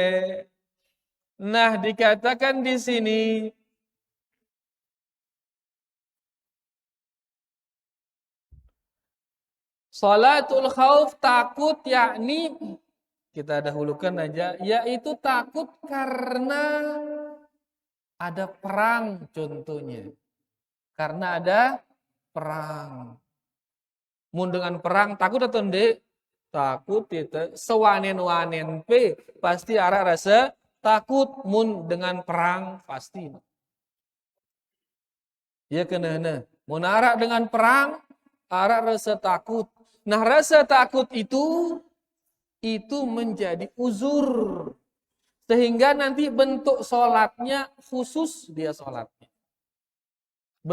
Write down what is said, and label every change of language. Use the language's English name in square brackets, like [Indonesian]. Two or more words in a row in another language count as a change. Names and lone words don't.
[Indonesian] Nah, dikatakan di sini [Arabic] صلاة الخوف [Indonesian] takut yakni kita dahulukan aja yaitu takut karena ada perang contohnya. Karena ada perang. [Sasak] Mun dengan perang takut atau ndek? Takut itu sewanen-wanen pe pasti arah rasa takut mun dengan perang pasti. Ya kena. Mun arah dengan perang arah rasa takut. [Indonesian] Nah rasa takut itu menjadi uzur sehingga nanti bentuk sholatnya khusus dia sholatnya.